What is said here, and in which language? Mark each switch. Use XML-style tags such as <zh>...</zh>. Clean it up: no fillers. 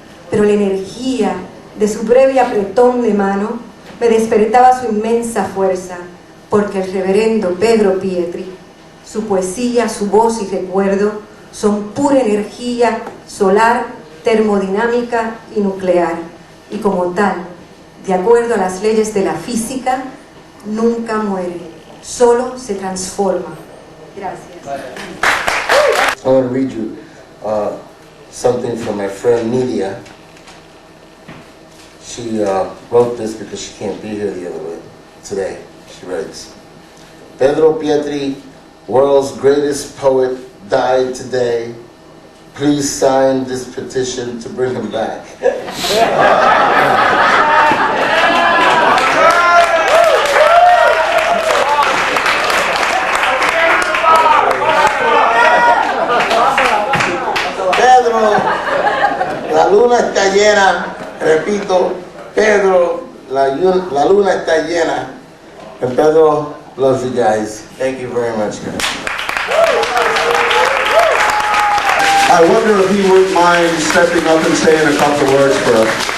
<es>pero la energía de su breve apretón de mano me despertaba su inmensa fuerza, porque el reverendo Pedro Pietri, su poesía, su voz y recuerdo son pura energía solar, termodinámica y nuclear, y como tal, de acuerdo a las leyes de la física, nunca muere, solo se transforma. Gracias.</es> <en>I want to read you something from my friend Nidia. She wrote this because she can't be here today. She writes, Pedro Pietri, world's greatest poet, died today. Please sign this petition to bring him back.</en> <es>Pedro, la luna está llena. Repito, Pedro, la luna está llena.</es> <en>And Pedro loves you guys. Thank you very much, guys. I wonder if he wouldn't mind stepping up and saying a couple words for us.</en>